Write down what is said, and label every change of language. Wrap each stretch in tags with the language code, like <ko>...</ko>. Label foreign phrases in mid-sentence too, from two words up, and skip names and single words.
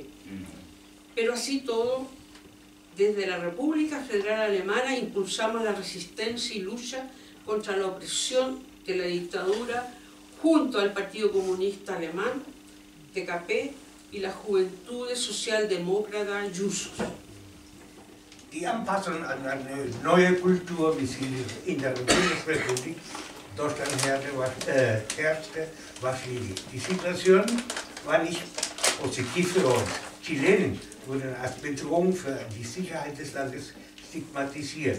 <es>Pero así todo, desde la República Federal Alemana impulsamos la resistencia y lucha contra la opresión de la dictadura junto al Partido Comunista Alemán, DKP, y la Juventudes Socialdemócrata Jusos.</es> <de>Die Anpassung an eine neue Kultur, wie sie in der Bundesrepublik Deutschland herrschte, war schwierig. Die Situation war nicht positiv für uns. Chilenen wurden als Bedrohung für die Sicherheit des Landes stigmatisiert.</de>